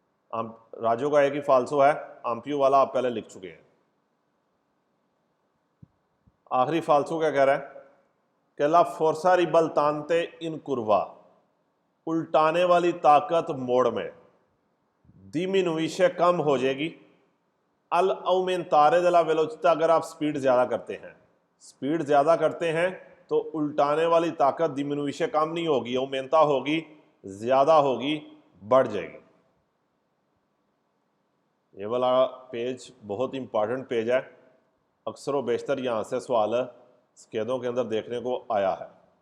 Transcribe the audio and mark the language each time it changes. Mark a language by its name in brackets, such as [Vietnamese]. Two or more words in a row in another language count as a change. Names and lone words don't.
[Hindi] राजू का एक ही फाल्सो है, आम्पियो वाला आप पहले लिख चुके हैं। आखिरी फाल्सो क्या कह रहा है कि [Italian] la forza ribaltante in curva, [Hindi] उल्टाने वाली ताकत मोड़ में, डिमिनुइशे कम हो जाएगी, [Italian] al aumentare della velocità [Hindi] अगर आप स्पीड ज़्यादा करते हैं, स्पीड ज़्यादा करते हैं तो उल्टाने वाली ताकत डिमिनुइशे कम नहीं होगी, औमेंता होगी, ज़्यादा होगी, बढ़ जाएगी। ये वाला पेज बहुत इंपॉर्टेंट पेज है, अक्सर व बेशतर यहाँ से सवाल स्केदों के अंदर देखने को आया है।